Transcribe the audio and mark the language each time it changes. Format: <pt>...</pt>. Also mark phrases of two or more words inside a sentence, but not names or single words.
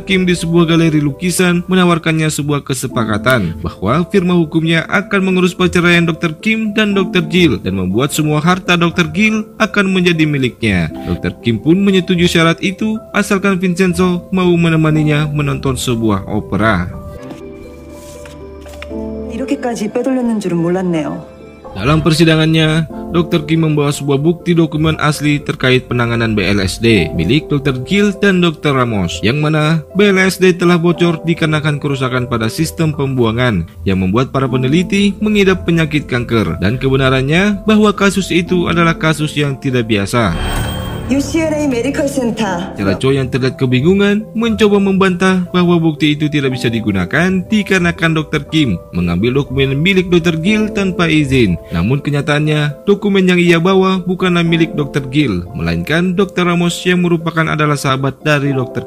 <id>Kim di sebuah galeri lukisan menawarkannya sebuah kesepakatan bahwa firma hukumnya akan mengurus perceraian Dr. Kim dan Dr. Jill dan membuat semua harta Dr. Gill akan menjadi miliknya. Dr. Kim pun menyetujui syarat itu asalkan Vincenzo mau menemaninya menonton sebuah opera.</id> <ko>이렇게까지 빼돌렸는 줄은 몰랐네요.</ko> <id>Dalam persidangannya, Dr. Kim membawa sebuah bukti dokumen asli terkait penanganan BLSD milik Dr. Gill dan Dr. Ramos, yang mana BLSD telah bocor dikarenakan kerusakan pada sistem pembuangan yang membuat para peneliti mengidap penyakit kanker, dan kebenarannya bahwa kasus itu adalah kasus yang tidak biasa.</id> <ko>UCLA 메디컬 센터.</ko> <id>Cara Choi yang terlihat kebingungan mencoba membantah bahwa bukti itu tidak bisa digunakan dikarenakan Dr. Kim mengambil dokumen milik Dr. Gill tanpa izin. Namun kenyataannya, dokumen yang ia bawa bukanlah milik Dr. Gill, melainkan Dr. Ramos yang merupakan adalah sahabat dari Dr.</id>